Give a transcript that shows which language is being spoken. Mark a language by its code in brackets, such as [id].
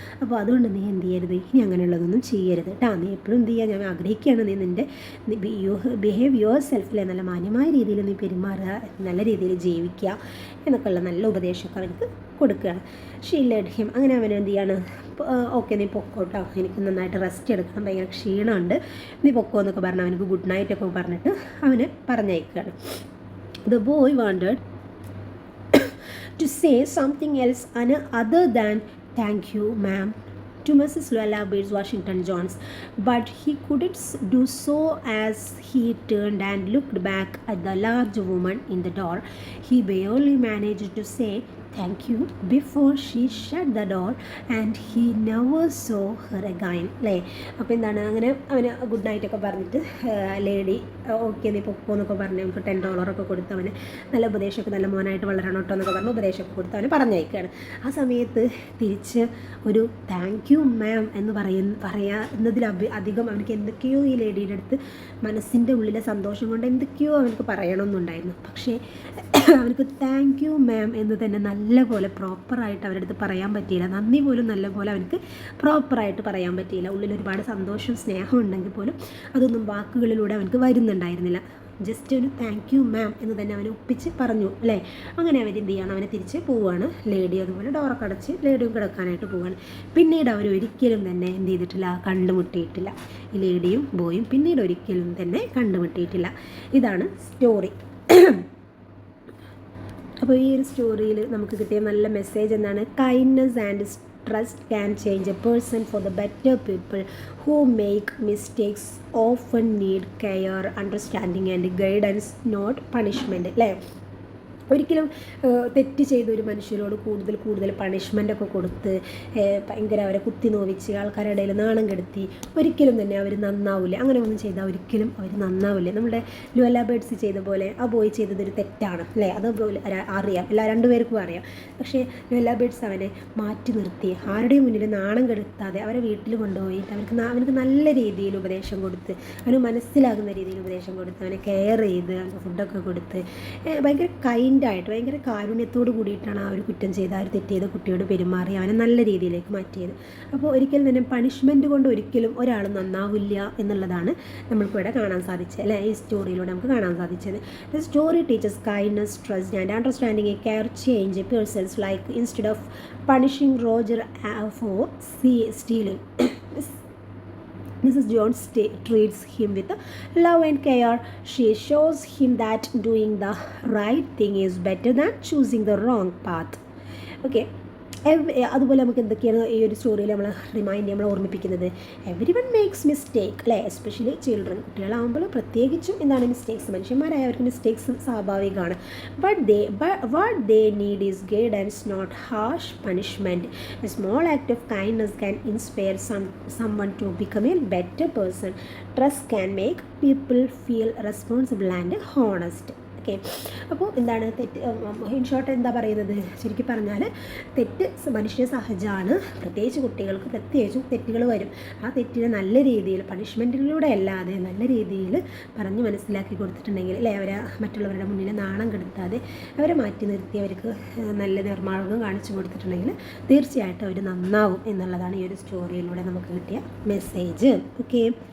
[ml] അപ്പോൾ അതുകൊണ്ട് നീ എന്ത് ചെയ്യരുത്, ഇനി അങ്ങനെയുള്ളതൊന്നും ചെയ്യരുത് കേട്ടോ. നീ എപ്പോഴും എന്ത് ചെയ്യുക, ഞാൻ ആഗ്രഹിക്കുകയാണ് നീ [en] behave yourself, [ml] അല്ലേ, നല്ല മാന്യമായ രീതിയിൽ നീ പെരുമാറുക, നല്ല രീതിയിൽ ജീവിക്കുക എന്നൊക്കെയുള്ള നല്ല ഉപദേശമൊക്കെ അവർക്ക് കൊടുക്കുകയാണ്. [en] she led him, [ml] അങ്ങനെ അവൻ എന്ത് ചെയ്യാണ്, ഓക്കെ നീ പൊക്കോട്ടോ, എനിക്ക് നന്നായിട്ട് റെസ്റ്റ് എടുക്കണം, ഭയങ്കര ക്ഷീണമുണ്ട്, നീ പൊക്കോ എന്നൊക്കെ പറഞ്ഞ് അവനക്ക് ഗുഡ് നൈറ്റ് ഒക്കെ പറഞ്ഞിട്ട് അവന് പറഞ്ഞയക്കുകയാണ്. [en] The boy wanted to say something else other than thank you ma'am to Mrs. Luella Bates Washington Jones, but he couldn't do so as he turned and looked back at the large woman in the door. He barely managed to say thank you before she shut the door and he never saw her again, അല്ലേ. [ml] അപ്പോൾ എന്താണ്, അങ്ങനെ അവന് good night ഒക്കെ പറഞ്ഞിട്ട് lady okay നീ പൊക്കോ എന്നൊക്കെ പറഞ്ഞ് നമുക്ക് $10 ഒക്കെ കൊടുത്ത് അവന് നല്ല ഉപദേശമൊക്കെ, നല്ല മോനായിട്ട് വളരണം കേട്ടോ എന്നൊക്കെ പറഞ്ഞ് ഉപദേശമൊക്കെ കൊടുത്ത് അവന് പറഞ്ഞയക്കുകയാണ്. ആ സമയത്ത് തിരിച്ച് ഒരു താങ്ക് യു മാം എന്ന് പറയുന്നതിൽ അധികം അവനക്ക് എന്തൊക്കെയോ ഈ ലേഡിയുടെ അടുത്ത് മനസ്സിൻ്റെ ഉള്ളിലെ സന്തോഷം കൊണ്ട് എന്തൊക്കെയോ അവനക്ക് പറയണമെന്നുണ്ടായിരുന്നു. പക്ഷേ അവനക്ക് താങ്ക് യു മാം എന്ന് തന്നെ നല്ലപോലെ പ്രോപ്പറായിട്ട് അവരുടെ അടുത്ത് പറയാൻ പറ്റിയില്ല. നന്ദി പോലും നല്ലപോലെ അവനക്ക് പ്രോപ്പറായിട്ട് പറയാൻ പറ്റിയില്ല. ഉള്ളിൽ ഒരുപാട് സന്തോഷം സ്നേഹം ഉണ്ടെങ്കിൽ പോലും അതൊന്നും വാക്കുകളിലൂടെ അവനക്ക് വരുന്നുണ്ടായിരുന്നില്ല. ജസ്റ്റ് ഒരു താങ്ക് യു മാം എന്ന് തന്നെ അവനെ ഒപ്പിച്ച് പറഞ്ഞു, അല്ലേ. അങ്ങനെ അവരെന്ത് ചെയ്യണം, അവനെ തിരിച്ച് പോവുകയാണ്. ലേഡി അതുപോലെ ഡോറൊക്കെ അടച്ച് ലേഡിയും കിടക്കാനായിട്ട് പോവുകയാണ്. പിന്നീട് അവരൊരിക്കലും തന്നെ എന്ത് ചെയ്തിട്ടില്ല, കണ്ടുമുട്ടിയിട്ടില്ല. ഈ ലേഡിയും ബോയും പിന്നീട് ഒരിക്കലും തന്നെ കണ്ടുമുട്ടിയിട്ടില്ല. ഇതാണ് സ്റ്റോറി. അപ്പോൾ ഈ ഒരു സ്റ്റോറിയിൽ നമുക്ക് കിട്ടിയ നല്ല മെസ്സേജ് എന്താണ്, [en] Kindness and trust can change a person for the better. People who make mistakes often need care, understanding and guidance, not punishment, അല്ലേ. [ml] ഒരിക്കലും തെറ്റ് ചെയ്ത ഒരു മനുഷ്യരോട് കൂടുതൽ പണിഷ്മെൻ്റൊക്കെ കൊടുത്ത് ഭയങ്കര അവരെ കുത്തി നോവിച്ച് ആൾക്കാരുടെ ഇടയിൽ നാണം കെടുത്തി ഒരിക്കലും തന്നെ അവർ നന്നാവില്ല. അങ്ങനെ ഒന്നും ചെയ്താൽ ഒരിക്കലും അവർ നന്നാവില്ല. നമ്മുടെ ലുവല്ല ബേഡ്സ് ചെയ്ത പോലെ ആ ബോയ് ചെയ്തതൊരു തെറ്റാണ്, അല്ലേ. അതുപോലെ അറിയാം, രണ്ടുപേർക്കും അറിയാം. പക്ഷേ ലുവല്ല ബേഡ്സ് അവനെ മാറ്റി നിർത്തി ആരുടെയും മുന്നിൽ നാണം കെടുത്താതെ അവരെ വീട്ടിൽ കൊണ്ടുപോയിട്ട് അവനക്ക് നല്ല രീതിയിൽ ഉപദേശം കൊടുത്ത്, അവന് മനസ്സിലാകുന്ന രീതിയിൽ ഉപദേശം കൊടുത്ത്, അവനെ കെയർ ചെയ്ത് അവന് ഫുഡൊക്കെ കൊടുത്ത് ഭയങ്കര കൈൻഡായിട്ട് ഭയങ്കര കാരുണ്യത്തോട് കൂടിയിട്ടാണ് ആ ഒരു കുറ്റം ചെയ്ത ആ ഒരു തെറ്റ് ചെയ്ത കുട്ടിയോട് പെരുമാറി അവനെ നല്ല രീതിയിലേക്ക് മാറ്റിയത്. അപ്പോൾ ഒരിക്കലും തന്നെ പണിഷ്മെൻറ്റ് കൊണ്ട് ഒരിക്കലും ഒരാൾ നന്നാവില്ല എന്നുള്ളതാണ് നമ്മൾക്കിവിടെ കാണാൻ സാധിച്ചത്, അല്ലേ. ഈ സ്റ്റോറിയിലൂടെ നമുക്ക് കാണാൻ സാധിച്ചത്. [en] The story teachers kindness, trust and understanding a care change persons like instead of punishing Roger for stealing. Mrs. Jones treats him with love and care. She shows him that doing the right thing is better than choosing the wrong path. Okay. [ml] അതുപോലെ നമുക്ക് എന്തൊക്കെയാണ് ഈ ഒരു സ്റ്റോറിയിൽ നമ്മൾ ഓർമ്മിപ്പിക്കുന്നത്, [en] everyone makes mistake, [ml] അല്ലേ. Especially children, കുട്ടികളാകുമ്പോൾ പ്രത്യേകിച്ചും എന്താണ് മിസ്റ്റേക്സ്, മനുഷ്യന്മാരായവർക്ക് മിസ്റ്റേക്സ് സ്വാഭാവികമാണ്. [en] what they need is guidance, not harsh punishment. A small act of kindness can inspire someone to become a better person. Trust can make people feel responsible and honest. Okay. [ml] അപ്പോൾ എന്താണ് തെറ്റ്, in short എന്താ പറയുന്നത്, ശരിക്കും പറഞ്ഞാൽ തെറ്റ് മനുഷ്യ സഹജമാണ്. പ്രത്യേകിച്ച് കുട്ടികൾക്ക് പ്രത്യേകിച്ചും തെറ്റുകൾ വരും. ആ തെറ്റിനെ നല്ല രീതിയിൽ പണിഷ്മെൻറ്റിലൂടെ അല്ലാതെ നല്ല രീതിയിൽ പറഞ്ഞ് മനസ്സിലാക്കി കൊടുത്തിട്ടുണ്ടെങ്കിൽ അല്ലേ, അവരെ മറ്റുള്ളവരുടെ മുന്നിൽ നാണം കെടുത്താതെ അവരെ മാറ്റി നിർത്തി അവർക്ക് നല്ല നിർമ്മാർഗ്ഗം കാണിച്ചു കൊടുത്തിട്ടുണ്ടെങ്കിൽ തീർച്ചയായിട്ടും അവർ നന്നാവും എന്നുള്ളതാണ് ഈ ഒരു സ്റ്റോറിയിലൂടെ നമുക്ക് കിട്ടിയ മെസ്സേജ്. ഓക്കെ.